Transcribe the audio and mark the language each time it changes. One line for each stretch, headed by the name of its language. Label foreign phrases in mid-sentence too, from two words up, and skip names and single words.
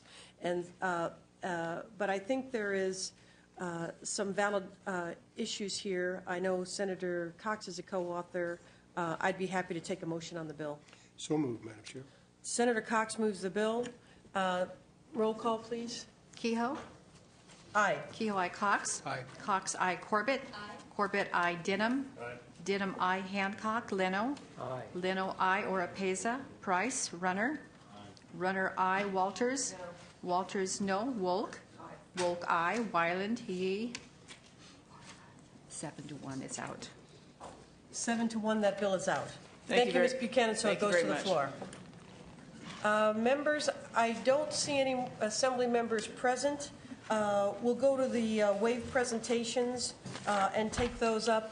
English: And but I think there is some valid issues here. I know Senator Cox is a co-author. I'd be happy to take a motion on the bill. So moved, Madam Chair. Senator Cox moves the bill. Roll call, please. Kehoe? Aye. Kehoe, I. Cox? Aye. Cox, I. Corbett? Aye. Corbett, I. Denham? Aye. Denham, I. Hancock? Leno? Aye. Leno, I. Oropeza? Price? Runner? Aye. Runner, I. Walters? No. Walters, no. Wolk? Aye. Wolk, I. Wyland, Yee? 7-1, it's out. 7-1, that bill is out. Thank you, Ms. Buchanan, so it goes to the floor. Members, I don't see any Assembly members present. We'll go to the wave presentations and take those up.